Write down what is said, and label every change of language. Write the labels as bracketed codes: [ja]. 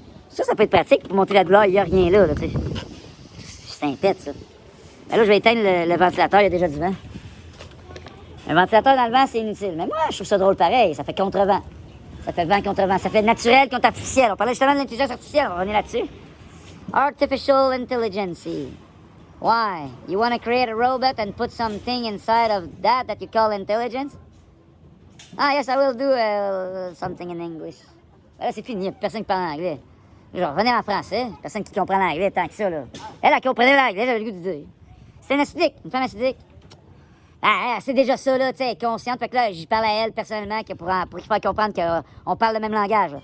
[fr] Ça peut être pratique pour montrer la douleur, il n'y a rien là, tu sais. C'est un pet, ça. Ben là, je vais éteindre le ventilateur, il y a déjà du vent. Un ventilateur dans le vent, c'est inutile. Mais moi, je trouve ça drôle pareil. Ça fait contre-vent. Ça fait vent contre vent. Ça fait naturel contre artificiel. On parlait justement de l'intelligence artificielle. On va revenir là-dessus. [en] Artificial intelligence. Why? You want to create a robot and put something inside of that you call intelligence? Ah, yes, I will do something in English. [fr] Ben là, c'est fini. Il n'y a personne qui parle anglais. Je vais revenir en français. Personne qui comprend l'anglais tant que ça, là. Elle comprenait l'anglais, j'avais le goût de dire. C'est une acidique, une femme acidique. Ah, c'est déjà ça, là, tu sais, elle est consciente. Fait que là, j'y parle à elle personnellement pour lui faire comprendre qu'on parle le même langage, là.